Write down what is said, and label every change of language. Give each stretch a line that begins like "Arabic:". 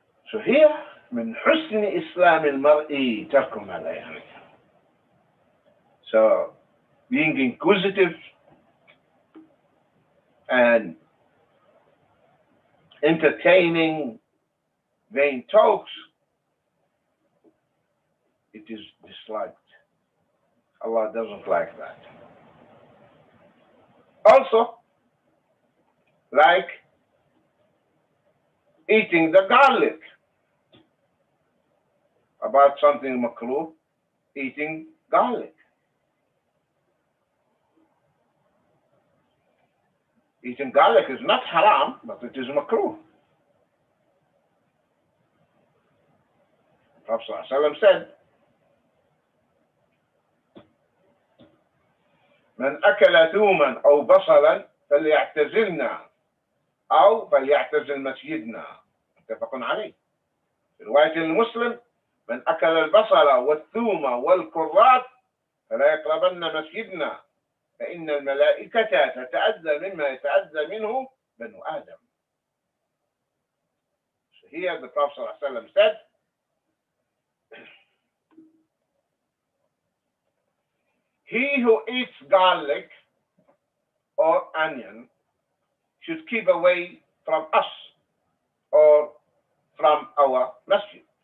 English: So here,
Arabic: من حسن إسلام المرء ترك ما لا يعنيه.
English: So being inquisitive and entertaining vain talks, it is disliked. Allah doesn't like that. Also, like eating the garlic. About something makruh, eating garlic. Eating garlic is not haram, but it is makruh. Prophet ﷺ said,
Arabic: من أكل ثوما أو بصلا فليعتزلنا أو فليعتزل مسجدنا. متفق عليه. في رواية المسلم من أكل البصل والثوم والكرات فلا يقربن مسجدنا فإن الملائكة تتأذى مما يتأذى منه بنو آدم.
English: So here the Prophet ﷺ said, he who eats garlic or onion should keep away from us or from our masjid.